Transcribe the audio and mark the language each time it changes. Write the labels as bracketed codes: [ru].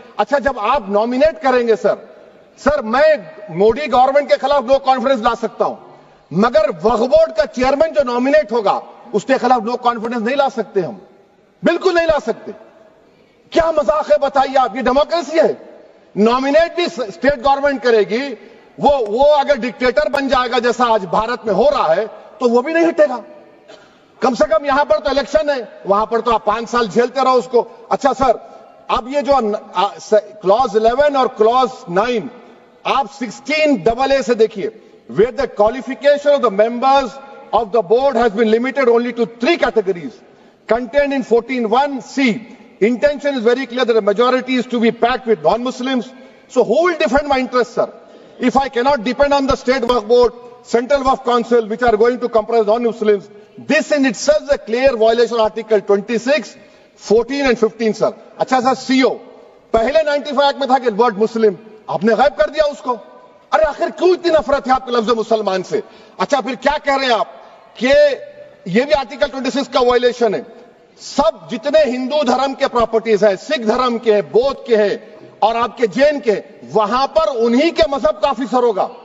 [ur] اچھا جب آپ نامینیٹ کریں گے سر میں مودی گورنمنٹ کے خلاف نو کانفیڈنس لا سکتا ہوں, مگر وقف بورڈ کا چیئرمین جو نامینیٹ ہوگا اس کے خلاف نو کانفیڈنس نہیں لا سکتے, ہم بالکل نہیں لا سکتے. کیا مذاق ہے بتائیے آپ؟ یہ ڈیموکریسی ہے. نامینیٹ بھی اسٹیٹ گورنمنٹ کرے گی, وہ اگر ڈکٹیٹر بن جائے گا جیسا آج بھارت میں ہو رہا ہے تو وہ بھی نہیں ہٹے گا. کم سے کم یہاں پر تو الیکشن ہے, وہاں پر تو آپ 5 سال جھیلتے رہو اس کو. اچھا سر اب یہ جو کلوز 11 اور کلوز 9 آپ 16AA سے دیکھیے, [en] where the qualification of the members of the board has been limited only to 3 categories contained in 14(1)(c). Intention is very clear that the majority is to be packed with non-Muslims. So who will defend my interests, sir? If I cannot depend on the state waqf board, central waqf council, which are going to comprise non-Muslims, this in itself is a clear violation of Article 26, 14 and 15, sir. [ur] اچھا سر CO پہلے 95 act میں تھا کہ word مسلم, آپ نے غائب کر دیا اس کو. ارے آخر کیوں اتنی نفرت ہے آپ کے لفظ مسلمان سے؟ اچھا پھر کیا کہہ رہے ہیں آپ کہ یہ بھی آرٹیکل 26 کا وائلیشن ہے. سب جتنے ہندو دھرم کے پراپرٹیز ہیں، سکھ دھرم کے ہیں، بودھ کے ہیں اور آپ کے جین کے، وہاں پر انہی کے مذہب کا آفیسر ہوگا.